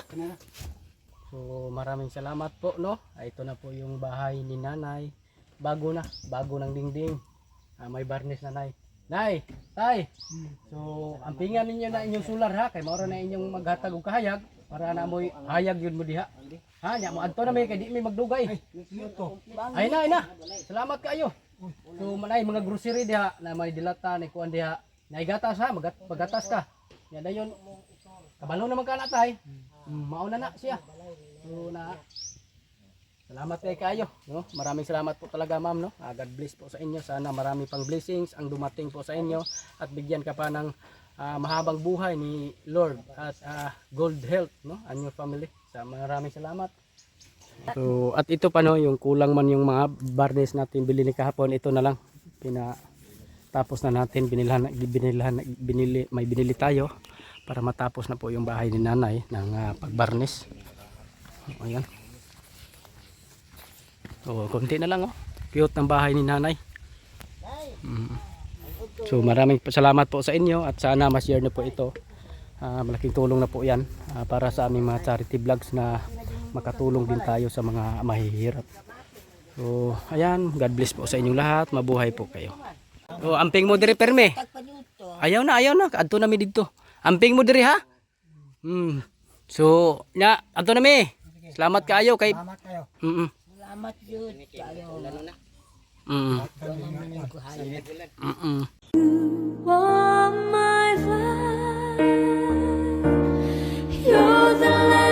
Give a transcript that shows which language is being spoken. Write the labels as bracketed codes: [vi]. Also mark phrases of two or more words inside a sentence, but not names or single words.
[tl] So maraming salamat po no. Ito na po yung bahay ni nanay. Bago na, bago ng dingding. May barnis na nay. Nay, tay. [ceb] So ampingan ninyo na inyong solar ha kay maura na inyong maghatag og kahayag para na moy hayag yun mo diha. Ha, nya mo adto na may kay di may magdugay. Ay na. Salamat kaayo. So manay mga grocery diha na may dilata ni kuan diha. Naigatas ha, magatas ka. Nya dayon kabalo naman ka na tay. Mauna na siya. So na salamat kay kayo, no? [tl] Maraming salamat po talaga ma'am, no? [en] God bless [tl] po sa inyo. Sana marami pang blessings ang dumating po sa inyo at bigyan ka pa ng mahabang buhay ni Lord at [en] good health, [tl] no? [en] And your family. [tl] Sa maraming salamat. So, at ito pa no, yung kulang man yung mga barnes natin bili ni kahapon, ito na lang. Tapos na natin may binili tayo para matapos na po yung bahay ni nanay ng pagbarnes. Ayan. So, konti na lang oh. Cute ng bahay ni nanay. So, maraming salamat po sa inyo at sana ma-share niyo po ito. Malaking tulong na po yan para sa aming mga [en] charity vlogs [tl] na makatulong din tayo sa mga mahihirap. So, ayan. [en] God bless [tl] po sa inyong lahat. Mabuhay po kayo. So, [ceb] amping mo diri perme. Ayaw na. Adto na mi dito. Amping mo diri ha. So, nya adto na mi. Salamat kaayo kay. Salamat kayo. Salamat yun. Kayo. [en] All my life, you're the